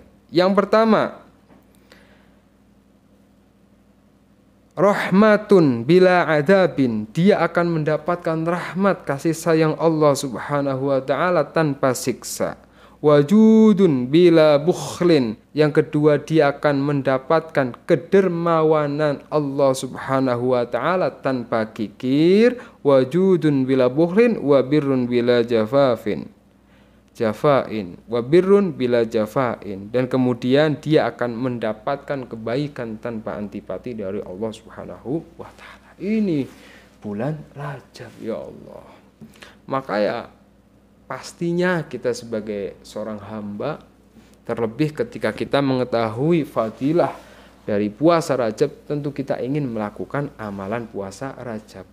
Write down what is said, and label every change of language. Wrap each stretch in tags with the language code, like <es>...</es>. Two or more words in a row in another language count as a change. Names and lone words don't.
<id>Yang pertama,</id> <ar>رحمة بلا عذاب,</ar> <id>dia akan mendapatkan rahmat kasih sayang Allah</id> <ar>سبحانه وتعالى</ar> <id>tanpa siksa.</id> <ar>وجود بلا بخل,</ar> <id>yang kedua dia akan mendapatkan kedermawanan Allah</id> <ar>سبحانه وتعالى</ar> <id>tanpa kikir.</id> <ar>وجود بلا بخل وبر بلا جفاء، وبر بلا جفاء, wa birrun bila jafain,</ar> <id>dan kemudian dia akan mendapatkan kebaikan tanpa antipati dari Allah</id> <ar>سبحانه وتعالى.</ar> <id>Ini bulan Rajab</id> <ar>يا الله.</ar> <id>Maka ya pastinya kita sebagai seorang hamba, terlebih ketika kita mengetahui fadilah dari puasa Rajab, tentu kita ingin melakukan amalan puasa Rajab.</id>